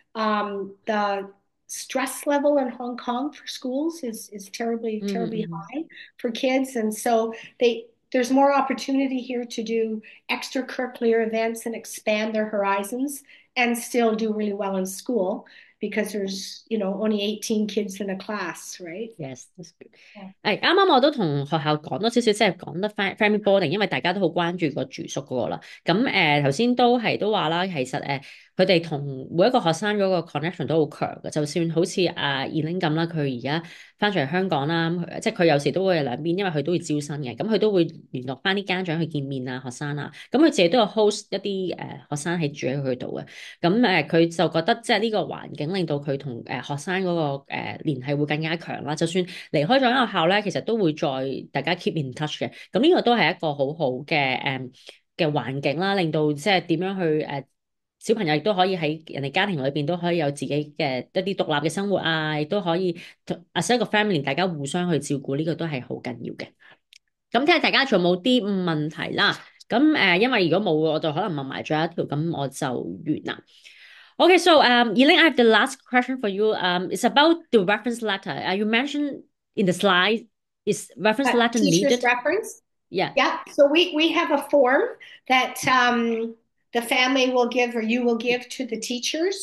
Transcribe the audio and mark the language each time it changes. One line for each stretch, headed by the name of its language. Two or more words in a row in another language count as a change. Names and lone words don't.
English: The stress level in Hong Kong for schools is terribly, terribly Mm-hmm. high for kids. And so there's more opportunity here to do extracurricular events and expand their horizons and still do really well in school because there's, only 18 kids in a class, right? Yes, that's good. Yeah.
Cantonese: 啱啱我都同學校講多少少，即係講得
English: family boarding，
Cantonese: 因為大家都好關注個住宿嗰個啦。咁頭先都話啦，其實佢哋同每一個學生嗰個 connection 都好強嘅。就算好似阿 Elaine 咁啦，佢而家翻咗嚟香港啦，即係佢有時都會兩邊，因為佢都會招生嘅，咁佢都會聯絡翻啲家長去見面啊，學生啊，咁佢自己都有 host 一啲學生係住喺佢度嘅。咁佢就覺得即係呢個環境令到佢同學生嗰個聯繫會更加強啦。就算離開咗間學校咧，其實都會再大家
English: keep in touch
Cantonese: 嘅。咁呢個都係一個好好嘅環境啦，令到即係點樣去小朋友亦都可以喺人哋家庭裏邊都可以有自己嘅一啲獨立嘅生活啊，亦都可以 as 一個 family 大家互相去照顧，呢個都係好緊要嘅。咁睇下大家仲有冇啲問題啦。咁因為如果冇，我就可能問埋最後一條，咁我就完啦。
English: Okay, so Elaine, I have the last question for you. It's about the reference letter. You mentioned in the slide, is reference letter Teacher's needed? reference. Yeah. Yeah. So we have a form that the family will give or you will give to the teachers.